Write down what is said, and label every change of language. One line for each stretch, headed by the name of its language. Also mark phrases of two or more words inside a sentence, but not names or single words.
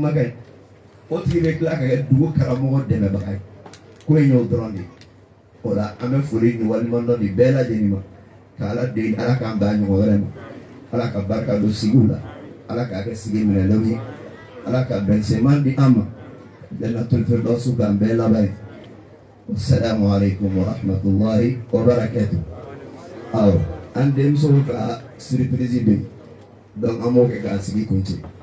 Bambara: kumakan ye o tigi bɛ tila ka kɛ dugu karamɔgɔ dɛmɛbaga ye ko in y'o dɔrɔn de ye o la an bɛ foli ni waliɲumandɔn di bɛɛ lajɛlen ma ka ala deli ala k'an bɛn a ɲɔgɔn wɛrɛ ma ala ka barika don sigiw la ala k'a kɛ sigi minɛlenw ye ala ka bɛnsɛman di an ma
Arabic: جنة الفردوس
Bambara: k'an bɛɛ laban ye
Arabic: السلام عليكم ورحمة الله وبركاته
Bambara: awɔ an denmusow ka surprise bɛ yen donc an b'o kɛ k'an sigi kun cɛ.